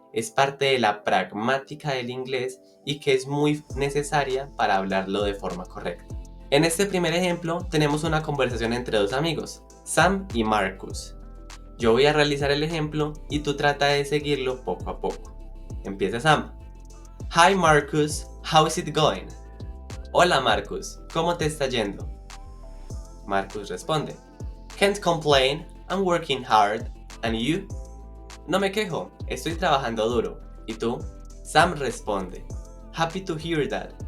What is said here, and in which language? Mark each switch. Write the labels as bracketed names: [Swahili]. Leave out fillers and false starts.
[Spanish] Es parte de la pragmática del inglés y que es muy necesaria para hablarlo de forma correcta. En este primer ejemplo tenemos una conversación entre dos amigos, Sam y Marcus. Yo voy a realizar el ejemplo y tú trata de seguirlo poco a poco. Empieza Sam. [English] Hi Marcus, how is it going? [Spanish] Hola Marcus, ¿cómo te está yendo? Marcus responde, [English] Can't complain, I'm working hard. And you? [Spanish] No me quejo, estoy trabajando duro. ¿Y tú? Sam responde, [English] Happy to hear that.